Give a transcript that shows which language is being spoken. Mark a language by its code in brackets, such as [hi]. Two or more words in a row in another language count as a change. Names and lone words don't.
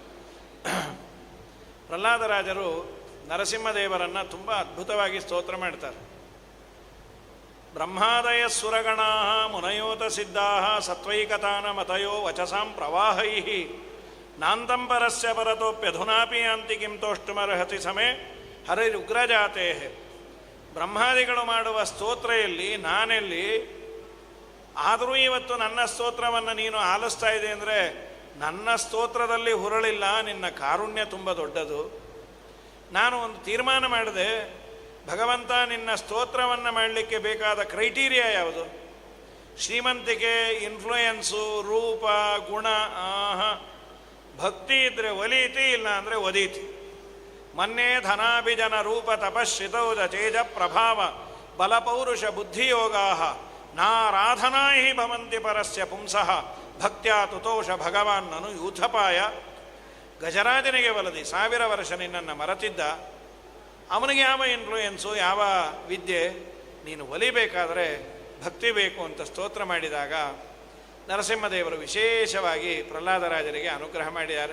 [kn] ಪ್ರಹ್ಲಾದರಾಜರು ನರಸಿಂಹದೇವರನ್ನು ತುಂಬ ಅದ್ಭುತವಾಗಿ ಸ್ತೋತ್ರ ಮಾಡ್ತಾರೆ. [sa] ಬ್ರಹ್ಮಾದಯ ಸುರಗಣಾ ಮುನಯೋತ ಸಿದ್ಧಾ ಸತ್ವೈಕತಾನ ಮತಯೋ ವಚಸಾಂ ಪ್ರವಾಹೈ ನಾಂತಂಪರಸ್ಯ ಪರತೋಪ್ಯಧುನಾಪಿ ಯಾಂತಿ ಕಿಂ ತೋಷ್ಟುಮರ್ಹತಿ ಸಮೇ ಹರಿರುಗ್ರಜಾತೆ. [kn] ಬ್ರಹ್ಮಾದಿಗಳು ಮಾಡುವ ಸ್ತೋತ್ರೆಯಲ್ಲಿ ನಾನೆಲ್ಲಿ, ಆದರೂ ಇವತ್ತು ನನ್ನ ಸ್ತೋತ್ರವನ್ನು ನೀನು ಆಲಿಸ್ತಾ ಇದೆ ಅಂದರೆ ನನ್ನ ಸ್ತೋತ್ರದಲ್ಲಿ ಹುರಳಿಲ್ಲ, ನಿನ್ನ ಕಾರುಣ್ಯ ತುಂಬ ದೊಡ್ಡದು. ನಾನು ಒಂದು ತೀರ್ಮಾನ ಮಾಡಿದೆ, ಭಗವಂತ ನಿನ್ನ ಸ್ತೋತ್ರವನ್ನು ಮಾಡಲಿಕ್ಕೆ ಬೇಕಾದ ಕ್ರೈಟೀರಿಯಾ ಯಾವುದು? ಶ್ರೀಮಂತಿಕೆ, ಇನ್ಫ್ಲೂಯೆನ್ಸು, ರೂಪ, ಗುಣ, ಭಕ್ತಿ ಇದ್ದರೆ ಒಲೀತಿ, ಇಲ್ಲ ಅಂದರೆ ಒದೀತಿ. [sa] ಮನ್ನೇ ಧನಾಭಿಜನ ರೂಪ ತಪಶ್ರಿತೌಜ ತೇಜ ಪ್ರಭಾವ ಬಲಪೌರುಷ ಬುದ್ಧಿಯೋಗಾ ನಾರಾಧನಾ ಹಿ ಭವಂತಿ ಪರಸ್ಯ ಪುಂಸಃ ಭಕ್ತ್ಯಾ ತುತೋಷ ಭಗವಾನ್ನನು ಯೂಥಪಾಯ. [kn] ಗಜರಾಜನಿಗೆ ಒಲದಿ 1000 ವರ್ಷ ನಿನ್ನನ್ನು ಮರೆತಿದ್ದ. ಅವನಿಗೆ ಯಾವ ಇನ್ಫ್ಲೂಯೆನ್ಸು, ಯಾವ ವಿದ್ಯೆ? ನೀನು ಒಲಿಬೇಕಾದರೆ ಭಕ್ತಿ ಬೇಕು ಅಂತ ಸ್ತೋತ್ರ ಮಾಡಿದಾಗ ನರಸಿಂಹದೇವರು ವಿಶೇಷವಾಗಿ ಪ್ರಹ್ಲಾದರಾಜರಿಗೆ ಅನುಗ್ರಹ ಮಾಡಿದ್ದಾರೆ.